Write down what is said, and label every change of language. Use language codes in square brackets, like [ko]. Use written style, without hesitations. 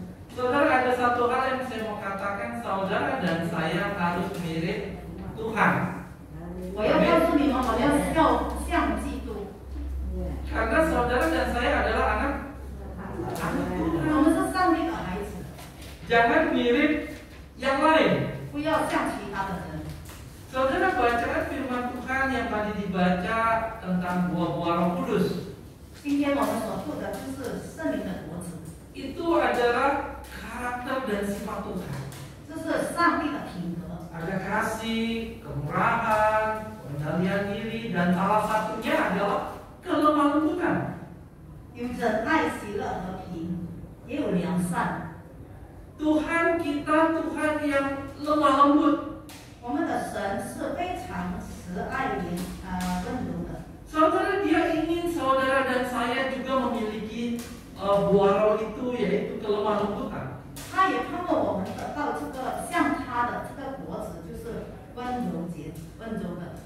[id] Saudara, ada satu hal yang saya mau katakan, saudara dan saya harus mirip Tuhan. [zh] 我要告诉你们，我要像基督。 [id] Karena saudara dan saya adalah anak Tuhan. [zh] 我们是上帝的孩子， [id] Jangan mirip yang lain. [zh] 不要像其他的人。 [id] Saudara, bacaan firman Tuhan yang tadi dibaca tentang buah-buah Roh Kudus [zh] 今天我们所读的就是圣灵的果子， [id] itu adalah karakter dan sifat Tuhan. [zh] 这是上帝的品格。 [id] Ada kasih, kemurahan, pengendalian diri, dan salah satunya adalah kelemah lembutan. [zh] 有忍耐、喜乐、和平，也有良善。 [id] Tuhan kita Tuhan yang lemah lembut. [zh] 我们的神是非常慈爱、温柔的。 [id] Saudara, dia ingin saudara dan saya juga memiliki buah roh itu, yaitu kelemah lembutan. [zh] 他也盼望我们得到这个像他的这个果子，就是温柔的。